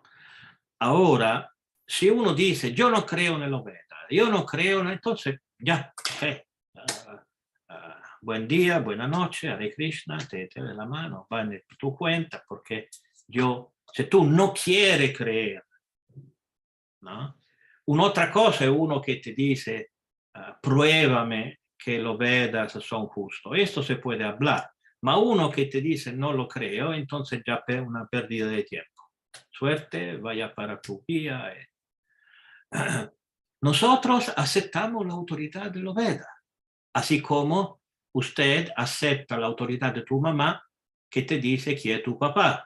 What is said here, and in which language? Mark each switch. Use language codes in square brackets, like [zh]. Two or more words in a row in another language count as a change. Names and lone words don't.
[es] Ahora, si uno dice, yo no creo en los Vedas, yo no creo, entonces ya, buen día, buena noche, Hare Krishna, te de la mano, va en tu cuenta, porque si tú no quieres creer, ¿no? [it] Un'altra cosa è uno che ti dice, [es] pruébame que los Vedas son justos. Esto se puede hablar. Ma uno que te dice no lo creo, entonces ya es una pérdida de tiempo. Suerte, vaya para tu vía. Nosotros aceptamos la autoridad de los Vedas, así como usted acepta la autoridad de tu mamá que te dice quién es tu papá.